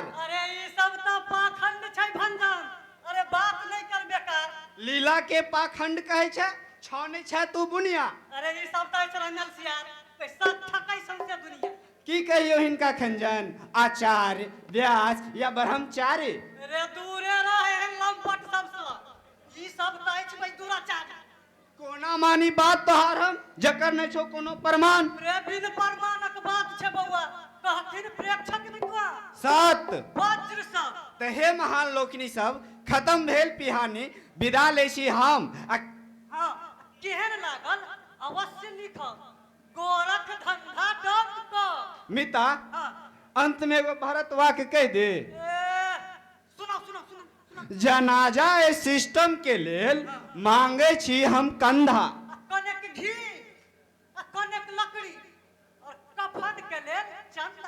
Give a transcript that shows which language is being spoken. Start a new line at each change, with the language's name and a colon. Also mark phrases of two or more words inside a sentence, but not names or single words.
Maithili: अरे ये सब तो पाखंड छै भंजन, अरे बात नहीं कर बेकार। लीला के पाखंड कहे छे छाने छे तू बुनिया। अरे ये सब तो रंगल सियार पैसा ठकै सौंसे दुनिया। की कहियो हिनका खंजन आचार्य व्यास या ब्रह्मचारी। रे दूरे रहे हैं लंपट सबसे, ई सब कहै छै भाई दुराचारी। कोना मानी बात तोहार हम जकर नहीं छो कोनो प्रमाण। रे बिन प्रमाणक बात छै बउआ, कहथिन प्रेक्षक विद्वान सत वज्र सब। त हे महान लोकनी सब खत्म भेल पिहानी विदा लेसी हम। हाँ केहन लागल अवश्य लिखब, गोरख धंधा डॉट कॉम। मिता हाँ अंत में एगो भारत वाक्य कह दे। सुनो सुनो सुनो। जनाजा ए सिस्टम के लेल मांगे छी हम कंधा। कनेक घी, कनेक लकड़ी और कफन के लेल चंदा।